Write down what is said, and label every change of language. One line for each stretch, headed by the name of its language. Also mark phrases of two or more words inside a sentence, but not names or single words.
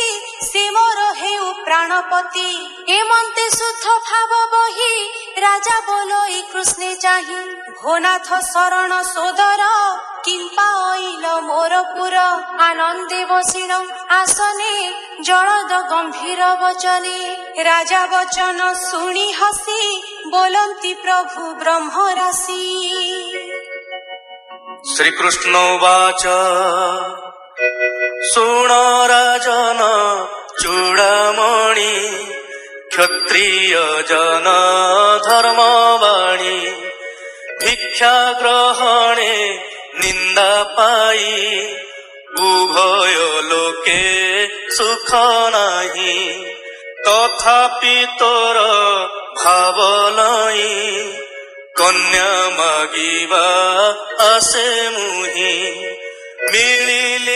Odia: ସେ ମୋର ହେଉ ପ୍ରାଣପତି ଏମନ୍ତେ ଶୁଦ୍ଧ ଭାବ ବହି ରାଜା ବୋଲଇ କୃଷ୍ଣେ ଚାହିଁ ଭୋନାଥ ଶରଣ ସୋଦର କିମ୍ପା ଅଇଲ ମୋର ପୁର ଆନନ୍ଦେ ବସିଣ ଆସନେ ଜଳଦ ଗମ୍ଭୀର ବଚନେ ରାଜା ବଚନ ଶୁଣି ହସି ବୋଲନ୍ତି ପ୍ରଭୁ ବ୍ରହ୍ମ ରାଶି
Sanskrit: श्रीकृष्ण उवाच
Odia: ଶୃଣ ରାଜନ ଚୂଡ଼ାମଣି କ୍ଷତ୍ରିୟ ଜନ ଧର୍ମବାଣୀ ଭିକ୍ଷା ଗ୍ରହଣେ ନିନ୍ଦା ପାଇ ଉଭୟ ଲୋକେ ସୁଖ ନାହିଁ ତଥାପି ତୋର ଭାବ ଲଇ କନ୍ୟା ମାଗିବା ଆସେ ମୁହିଁ ମିଳିଲି